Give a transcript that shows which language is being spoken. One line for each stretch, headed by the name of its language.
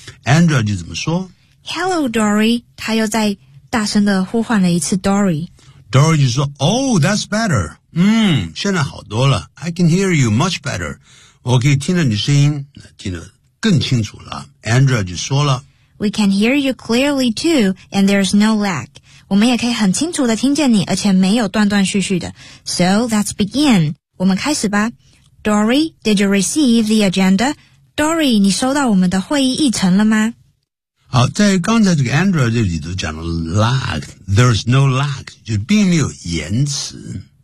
Chinese: Andrea 就怎么说？Hello Dory， 他又在大声的呼唤了一次 Dory。 Dory 就说 ：
English: “Oh, that's better。”
Chinese: 嗯，现在好多了。
English: I can hear you much better.
Chinese: 我可以听到你声音，听得更清楚了。 Andrea 就说了
English: ，We can hear you clearly too, and there's no lag.
Chinese: 我们也可以很清楚的听见你，而且没有断断续续的。
English: So let's begin.
Chinese: 我们开始吧。
English: Dory, did you receive the agenda?
Chinese: Dory, 你收到我们的会议议程了吗？好，在刚才这个 Andrea 这里头讲了 lag.
English: There's no lag，
Chinese: 就并没有延迟。